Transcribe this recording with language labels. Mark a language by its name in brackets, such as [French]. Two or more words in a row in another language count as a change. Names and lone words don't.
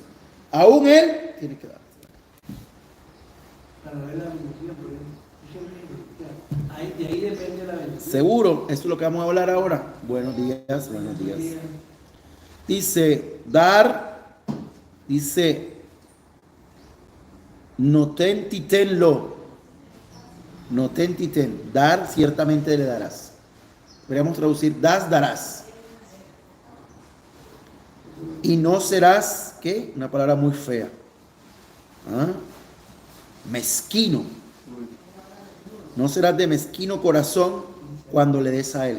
[Spanish] Aún él tiene que dar. Para ver la bendición, de ahí depende la bendición. Seguro, eso es lo que vamos a hablar ahora. Buenos días, buenos días. Dice, dar, dice, [Hebrew] נתון תתן לו. נתון תתן, [Spanish] dar ciertamente le darás. Podríamos traducir, darás. Y no serás, ¿qué? Una palabra muy fea. ¿Ah? Mezquino. No serás de mezquino corazón cuando le des a él.